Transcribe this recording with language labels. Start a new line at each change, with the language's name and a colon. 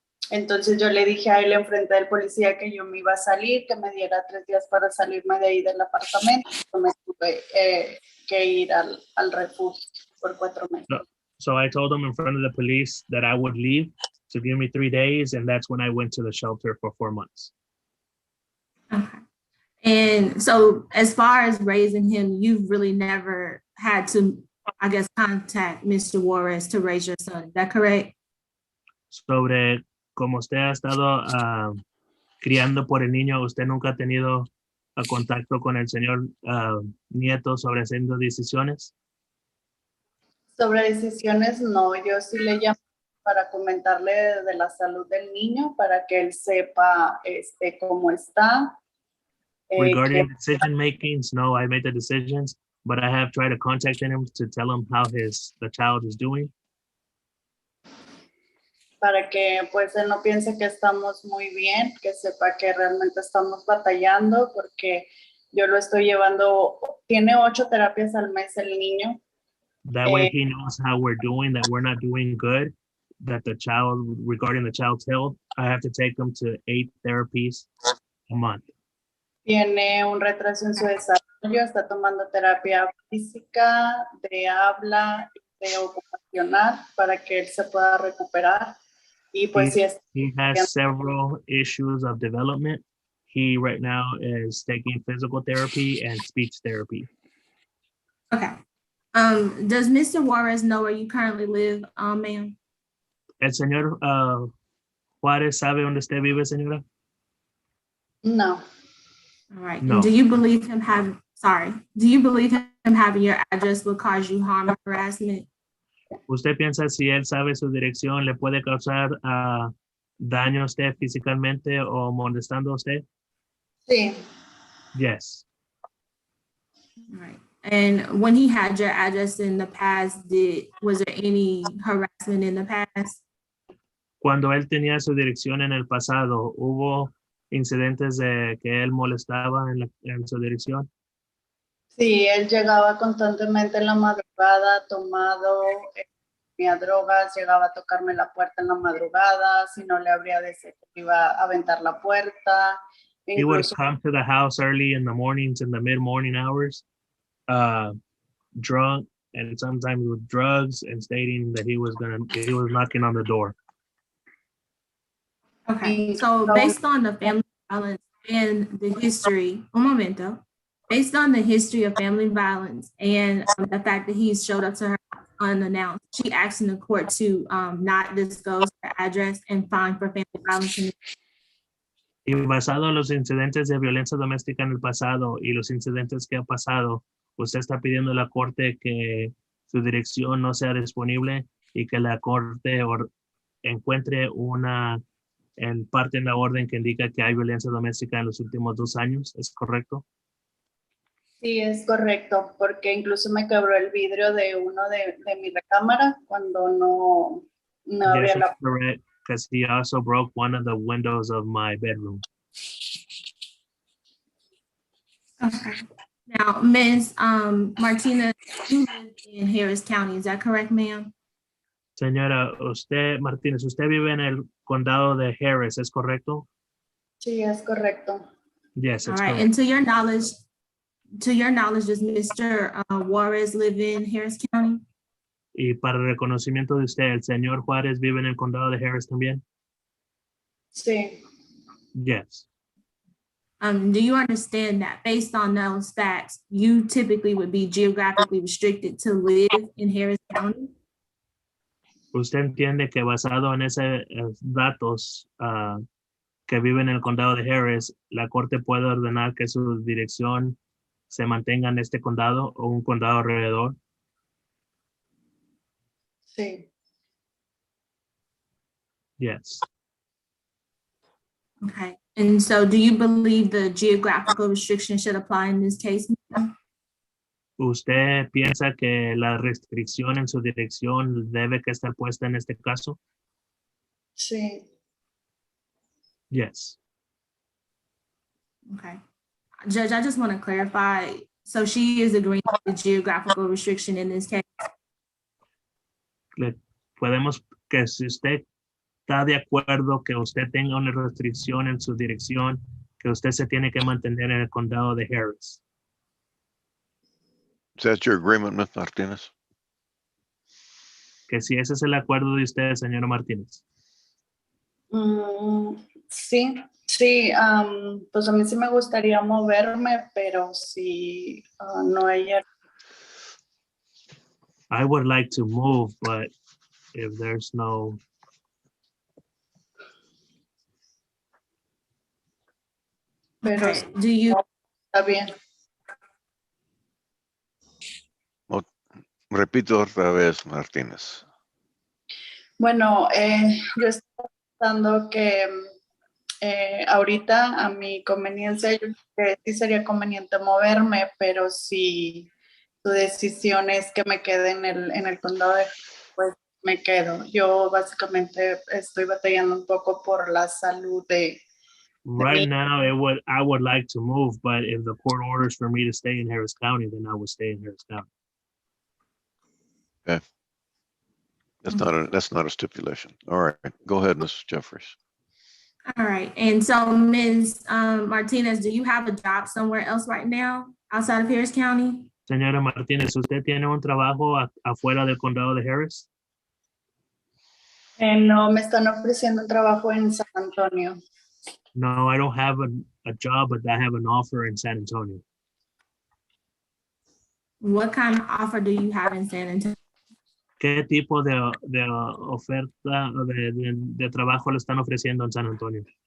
Spanish: Entonces yo le dije a él enfrente del policía que yo me iba a salir, que me diera 3 días para salirme de ahí del apartamento. Me tuve que ir al refugio por 4 meses.
English: So I told him in front of the police that I would leave to give me 3 days, and that's when I went to the shelter for 4 months. Okay. And so as far as raising him, you've really never had to, I guess, contact Mr. Juarez to raise your son. Is that correct?
Spanish: Sobre cómo usted ha estado criando por el niño, usted nunca ha tenido contacto con el señor Nieto sobre haciendo decisiones. Sobre decisiones, no, yo sí le llamo para comentarle de la salud del niño, para que él sepa cómo está.
English: Regarding decision makings, no, I made the decisions, but I have tried to contact him to tell him how the child is doing.
Spanish: Para que pues él no piense que estamos muy bien, que sepa que realmente estamos batallando, porque yo lo estoy llevando, tiene 8 terapias al mes el niño.
English: That way he knows how we're doing, that we're not doing good, that the child, regarding the child's health, I have to take them to 8 therapies a month.
Spanish: Tiene un retraso en su desarrollo, está tomando terapia física, de habla, de ocupacional, para que él se pueda recuperar. Y pues
English: he has several issues of development. He right now is taking physical therapy and speech therapy. Okay. Does Mr. Juarez know where you currently live, ma'am?
Spanish: El señor Juárez sabe dónde usted vive, señora? No.
English: All right. No. And do you believe him having your address will cause you harm or harassment?
Spanish: ¿Usted piensa si él sabe su dirección le puede causar daño a usted físicamente o molestando a usted? Sí.
English: Yes. All right. And when he had your address in the past, was there any harassment in the past?
Spanish: Cuando él tenía su dirección en el pasado, ¿hubo incidentes de que él molestaba en su dirección? Sí, él llegaba constantemente en la madrugada, tomado, tenía drogas, llegaba a tocarme la puerta en la madrugada, si no le abría decir que iba a aventar la puerta.
English: He would come to the house early in the mornings, in the mid-morning hours, drunk, and sometimes with drugs, and stating that he was knocking on the door. Okay, so based on the family violence and the history, based on the history of family violence and the fact that he showed up to her unannounced, she asked in the court to not disclose her address and fine for family violence.
Spanish: Y basado en los incidentes de violencia doméstica en el pasado y los incidentes que ha pasado, usted está pidiendo a la corte que su dirección no sea disponible y que la corte encuentre una parte en la orden que indica que hay violencia doméstica en los últimos 2 años. ¿Es correcto? Sí, es correcto, porque incluso me quebró el vidrio de uno de mi recámara cuando no abría la puerta.
English: Correct, because he also broke one of the windows of my bedroom. Okay. Now, Ms. Martina, you live in Harris County, is that correct, ma'am?
Spanish: Señora, usted, Martínez, usted vive en el condado de Harris, ¿es correcto? Sí, es correcto.
English: Yes, All it's right, correct. and to your knowledge, does Mr. Juarez live in Harris County?
Spanish: Y para el reconocimiento de usted, ¿el señor Juárez vive en el condado de Harris también? Sí,
English: Yes. Do you understand that based on those facts, you typically would be geographically restricted to live in Harris County?
Spanish: ¿Usted entiende que basado en esos datos que vive en el condado de Harris, la corte puede ordenar que su dirección se mantenga en este condado o un condado alrededor? sí.
English: Yes. Okay, and so do you believe the geographical restriction should apply in this case?
Spanish: ¿Usted piensa que la restricción en su dirección debe que estar puesta en este caso? Sí,
English: Yes. Okay. Judge, I just want to clarify. So she is agreeing with the geographical restriction in this case.
Spanish: Podemos que si usted está de acuerdo que usted tenga una restricción en su dirección, que usted se tiene que mantener en el condado de Harris.
English: Is that your agreement, Ms. Martinez?
Spanish: Que si ese es el acuerdo de usted, señora Martínez. Sí, sí, pues a mí sí me gustaría moverme, pero si no hay...
English: I would like to move, but if there's no,
Spanish: Pero
English: Okay, do you,
Spanish: está bien. Repito otra vez, Martínez. Bueno, yo estoy pensando que ahorita a mi conveniencia, yo creo que sí sería conveniente moverme, pero si tu decisión es que me quede en el condado de, pues me quedo. Yo básicamente estoy batallando un poco por la salud de
English: right now I would like to move, but if the court orders for me to stay in Harris County, then I will stay in Harris County. That's not a stipulation. All right, go ahead, Mrs. Jeffries. all right. And so Ms. Martinez, do you have a job somewhere else right now outside of Harris County?
Spanish: Señora Martínez, ¿usted tiene un trabajo afuera del condado de Harris? no, me están ofreciendo un trabajo en San Antonio.
English: No, I don't have a job, but I have an offer in San Antonio. What kind of offer do you have in San Antonio?
Spanish: ¿Qué tipo de oferta o de trabajo le están ofreciendo en San Antonio?